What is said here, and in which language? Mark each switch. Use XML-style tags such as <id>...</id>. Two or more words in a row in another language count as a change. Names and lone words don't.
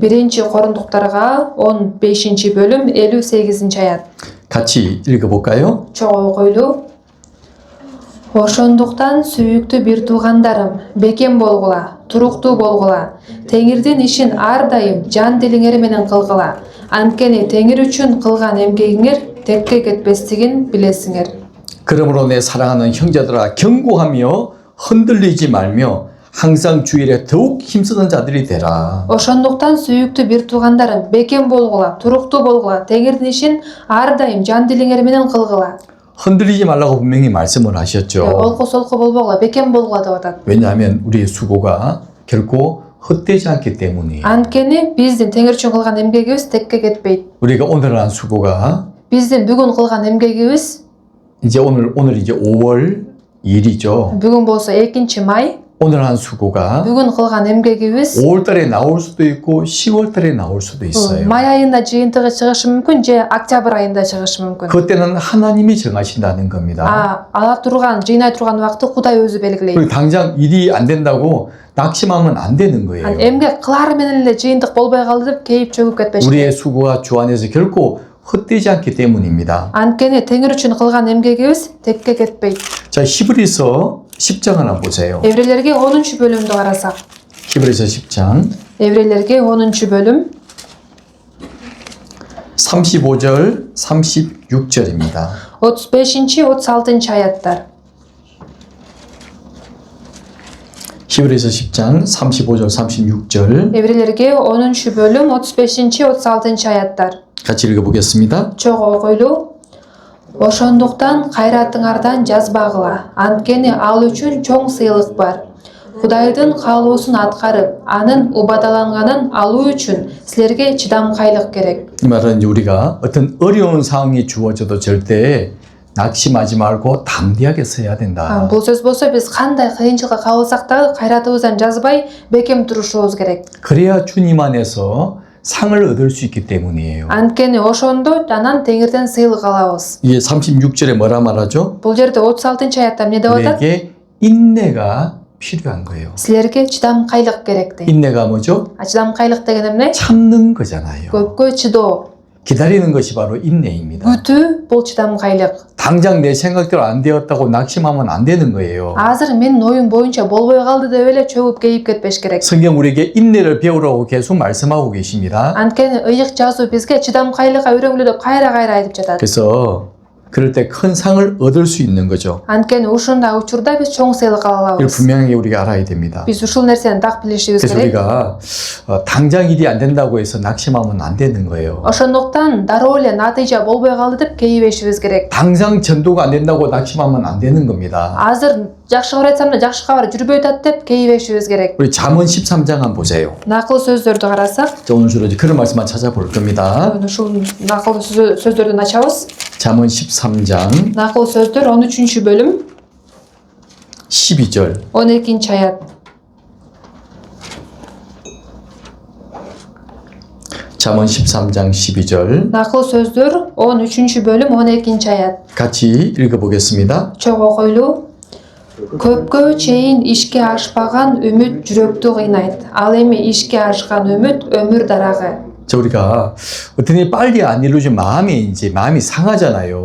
<ky>Биринчи Корундуктарга 15-бөлүм 58-аят.</ky> <ko>같이 읽어볼까요?</ko> <ky>Чогуу койлуу. Ошондуктан сүйүктүү бир туугандарым, бекем болгула, туруктуу болгула, Теңирдин ишин ар дайым жан дилиңер менен кылгыла. Анткени Теңир үчүн кылган эмгегиңер текке кетпестигин билесиңер.</ky> <ko>그러므로 내 사랑하는 형제들아 경고하며 흔들리지 말며 항상 주일에 더욱 힘쓰는 자들이 되라.</ko> <ky>Ошондуктан сүйүктүү бир туугандарым, бекем болгула, туруктуу болгула, Теңирдин ишин ар дайым жан дилиңер менен кылгыла.</ky> <ko>흔들리지 말라고 분명히 말씀을 하셨죠.</ko> <ky>Олко-солко болбогула, бекем болгула деп атат.</ky> <ko>왜냐하면 우리의 수고가 결코 헛되지 않기 때문이에요.</ko> <ky>Анткени биздин Теңир үчүн кылган эмгегибиз текке кетпейт.</ky> <ko>우리가 오늘 한 수고가</ko> <ky>Биздин бүгүн кылган эмгегибиз</ky> <ko>이제 오늘 이제 5월 2일이죠.</ko> <ky>бүгүн болсо 2 май.</ky> <ko>오늘 한 수고가</ko> <ky>Бүгүн кылган эмгегибиз</ky> <ko>5월 달에 나올 수도 있고 10월 달에 나올 수도 있어요.</ko> <ky>май айында жыйынтыгы чыгышы мүмкүн же октябрь айында чыгышы мүмкүн.</ky> <ko>그때는 하나님이 정하신다는 겁니다.</ko> <ky>ала турган, жыйнай турган убакытты Кудай өзү белгилейт.</ky> <ko>그리고 당장 일이 안 된다고 낙심하면 안 되는 거예요.</ko> <ky>Эмгек кылары менен эле жыйынтык болбой калды деп кейип чөгүп кетпеш.</ky> <ko>우리의 수고가 주 안에서 결코 헛되지 않기 때문입니다.</ko> <ky>Анткени Теңир үчүн кылган эмгегибиз текке кетпейт.</ky> <ko>자, 히브리서 10장을 한번 보세요.</ko> <ky>Еврейлерге 10-бөлүмдү карасак.</ky> <ko>히브리서 10장</ko> <ky>Еврейлерге 10-бөлүм</ky> <ko>35절 36절입니다.</ko> <ky>35-36 аяттар.</ky> <ko>히브리서 10장 35절 36절</ko> <ky>Еврейлерге 10-бөлүм 35-36 аяттар.</ky> <ko>같이 읽어보겠습니다.</ko> <ky>Чогуу койлуу. Ошондуктан кайратыңардан жазбагыла, анткени ал үчүн чоң сыйлык бар. Кудайдын каалоосун аткарып, анын убадаланганын алуу үчүн силерге чыдамкайлык керек.</ky> <ko>이 말은 이제 우리가 어떤 어려운 상황이 주어져도 절대 낙심하지 말고 담대하게 서야 된다.</ko> <ky>Бул сөз болсо биз кандай кыйынчылыкка кабылсак дагы кайратыбыздан жазбай бекем турушубуз керек.</ky> <ko>그래야 주님 안에서 상을 얻을 수 있기 때문이에요.</ko> <ky>Анткени ошондо анан Теңирден сыйлык алабыз.</ky> <ko>이게 36절에 뭐라 말하죠?</ko> <ky>Бул жерде 36-аятта эмне деп атат?</ky> <ko>우리에게 인내가 필요한 거예요.</ko> <ky>Силерге чыдамкайлык керек дейт.</ky> <ko>인내가 뭐죠?</ko> <ky>Чыдамкайлык деген эмне?</ky> <ko>참는 거잖아요.</ko> <ky>Көпкө чыдоо.</ky> <ko>기다리는 것이 바로 인내입니다.</ko> <ky>Күтүү бул чыдамкайлык.</ky> <ko>당장 내 생각대로 안 되었다고 낙심하면 안 되는 거예요.</ko> <ky>Азыр менин оюм боюнча болбой калды деп эле чөгүп кейип кетпеш керек.</ky> <ko>성경 우리에게 인내를 배우라고 계속 말씀하고 계십니다.</ko> <ky>Анткени ыйык жазуу бизге чыдамкайлыкка үйрөнгүлө деп кайра айтып жатат.</ky> <ko>그래서 그럴 때 큰 상을 얻을 수 있는 거죠.</ko> <ky>Анткени ушундай учурда биз чоң сыйлык ала</ky> <ko>이걸</ko> <ky>алабыз.</ky> <ko>분명하게 우리가 알아야 됩니다.</ko> <ky>Биз ушул нерсени так билишибиз</ky> <ko>그래서</ko> <ky>керек.</ky> <ko>우리가 당장 일이 안 된다고 해서 낙심하면 안 되는 거예요.</ko> <ky>Ошондуктан дароо эле натыйжа болбой калды деп кейибешибиз керек.</ky> <ko>당장 전도가 안 된다고 낙심하면 안 되는 겁니다.</ko> <ky>Азыр жакшы кабар айтсам да жакшы кабар жүрбөй атат деп кейибешибиз керек.</ky> <ko>우리 잠언 13장 한번 보세요.</ko> <ky>Накыл сөздөрдү карасак,</ky> <ko>자, 오늘 주로 이제 그런 말씀만 찾아볼 겁니다.</ko> <ky>ушул накыл сөздөрдөн ачабыз.</ky> <ko>잠언 13장</ko> <ky>Накыл сөздөр 13-бөлүм</ky> <ko>12절</ko> <ky>12-аят.</ky> <ko>잠언 13장 12절</ko> <ky>Накыл сөздөр 13-бөлүм 12-аят.</ky> <ko>같이 읽어보겠습니다.</ko> <ky>Чоң окойлуу. Көпкө чейин ишке ашпаган үмүт жүрөктү кыйнайт. Ал эми ишке ашкан үмүт өмүр дарагы.</ky> <ko>자, 우리가 어떤 일이 빨리 안 이루어지면 마음이 상하잖아요.</ko>